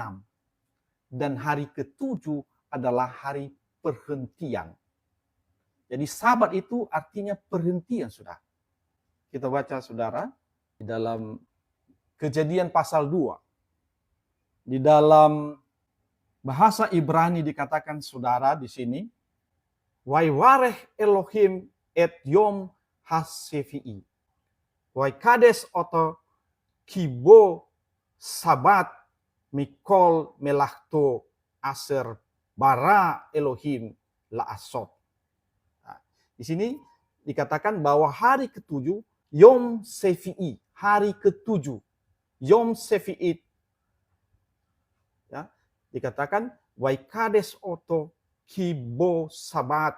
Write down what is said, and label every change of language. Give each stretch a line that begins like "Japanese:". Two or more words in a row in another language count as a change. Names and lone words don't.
Indonesian: Dan hari ke-7 adalah hari perhentian. Jadi Sabat itu artinya perhentian, saudara. Kita baca, saudara, di dalam Kejadian pasal 2. Di dalam bahasa Ibrani dikatakan, saudara, di sini,
Hebrew: ויברך אלהים את יום השביעי. ויקדש אותו כי בו שבת מכל מלאכתו אשר ברא אלהים לעשות.
Indonesian: Nah, di sini dikatakan bahwa hari ke-7
Hebrew: יום שביעי,
Indonesian: hari ke-7
Hebrew: יום שביעי,
Indonesian: ya, dikatakan
Hebrew: ויקדש אותו כי בו שבת.